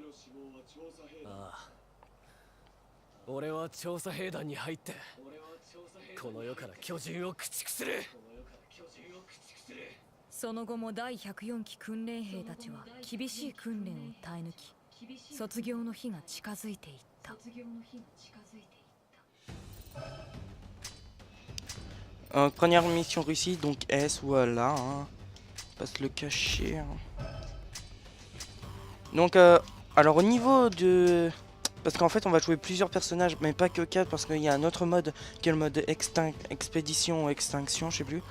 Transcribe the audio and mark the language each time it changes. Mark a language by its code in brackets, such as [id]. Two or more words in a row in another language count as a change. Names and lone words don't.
[ja] あ、俺は調査兵団に入ってこの世から巨人を駆逐する。その後も第104期訓練兵たちは厳しい訓練を耐え抜き、卒業の日が近づいていった。 [fr] Première mission Russie, donc S, voilà. Hein. Pas se le cacher. Hein. Donc, alors au niveau de Parce qu'en fait on va jouer plusieurs personnages, mais pas que 4, parce qu'il y a un autre mode qui est le mode expédition ou extinction, je sais plus.